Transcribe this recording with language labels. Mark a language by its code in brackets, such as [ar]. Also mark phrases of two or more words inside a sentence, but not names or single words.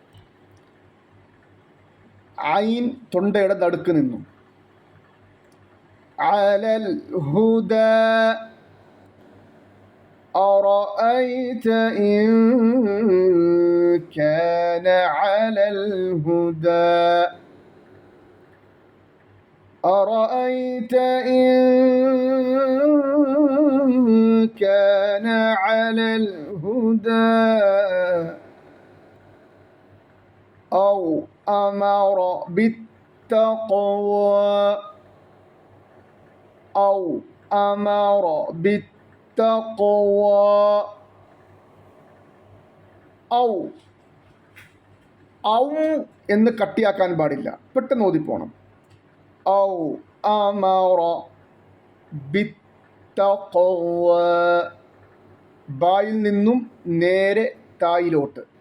[ml] ഐൻ തൊണ്ടയുടെ നടുക്ക് നിന്നും. [ar] على الهدى. أرأيت إن كان على الهدى. أرأيت إن كان على الهدى أو أمر بالتقوى. أو أمر بالتقوى. [ml] ഔ എന്ന് കട്ടിയാക്കാൻ പാടില്ല, പെട്ടെന്ന് ഓതിപ്പോണം. [ar] أو أمر بالتقوى, [ml] ബായിൽ നിന്നും നേരെ തായിലോട്ട്.